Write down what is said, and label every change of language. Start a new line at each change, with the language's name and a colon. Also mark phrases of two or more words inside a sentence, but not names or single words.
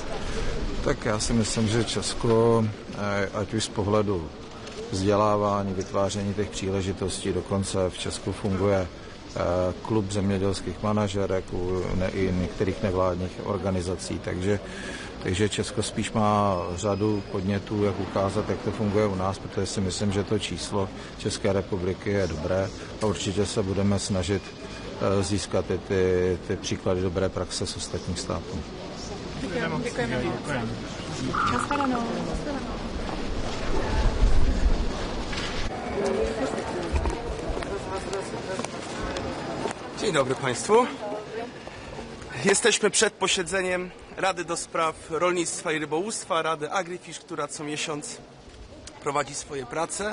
Czech: Tak já si myslím, že Česko, ať už z pohledu vzdělávání, vytváření těch příležitostí, dokonce v Česku funguje klub zemědělských manažerek i některých nevládních organizací, takže Česko spíš má řadu podnětů, jak ukázat, jak to funguje u nás, protože si myslím, že to číslo České republiky je dobré a určitě se budeme snažit získat ty příklady dobré praxe z ostatních států. Děkujeme. Nashledanou.
Polish: Dzień dobry Państwu. Jesteśmy przed posiedzeniem Rady do Spraw Rolnictwa i Rybołówstwa, Rady AgriFish, która co miesiąc prowadzi swoje prace.